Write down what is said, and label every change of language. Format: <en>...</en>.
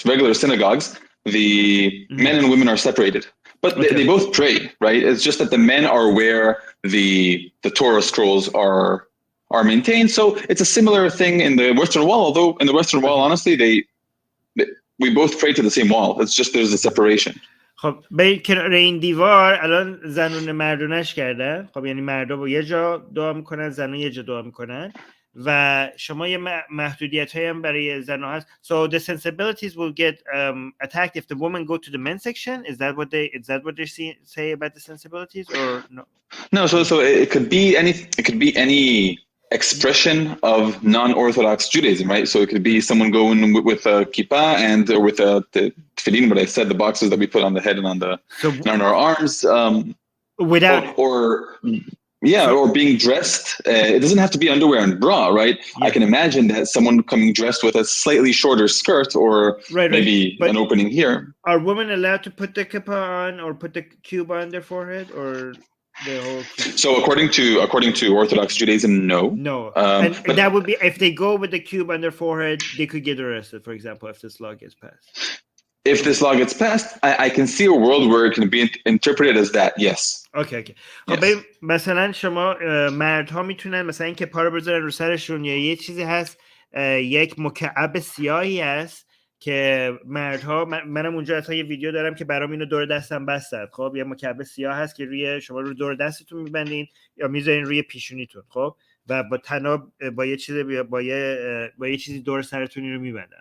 <en>Regular synagogues, the men and women are separated, but they both pray, right? It's just that the men are where the Torah scrolls are maintained. So it's a similar thing in the Western Wall, although in the Western Wall, honestly, we both pray to the same wall. It's just there's a separation.</en> <fa>خب به کنار این دیوار الان زنون مردونش کردن. خب یعنی مردا با یه جا دعا میکنن، زنان یه جا دعا میکنن و شما یه محدودیت هایی هم برای زنها هست.</fa> <en>So the sensibilities will get attacked if the women go to the men's section. Is that what they say about the sensibilities or no? No, so it could be any expression of non-Orthodox Judaism, right? So it could be someone going with a kippah or with the tefillin, but I said the boxes that we put on the head and on our arms. Without or being dressed. It doesn't have to be underwear and bra, right? Yeah. I can imagine that someone coming dressed with a slightly shorter skirt or maybe an opening here. Are women allowed to put the kippah on or put the cube on their forehead or the whole cube? So according to Orthodox Judaism, no. And that would be if they go with the cube on their forehead, they could get arrested, for example, if this law gets passed. If this law gets passed, I can see a world where it can be interpreted as that, yes. Okay.</en> <fa>خب مثلا شما مردها میتونن مثلا این کپا رو بذارن رو سرشون یا یه چیزی هست، یک مکعب سیاهی هست که مردها، منم اونجا حتی یه ویدیو دارم که برام اینو دور دستم بستن. خب یه مکعب سیاه هست که روی شما رو دور دستتون میبندین یا میذارین روی پیشونیتون، خب و با تناب با یه چیزی دور سرتون رو میبندن.</fa>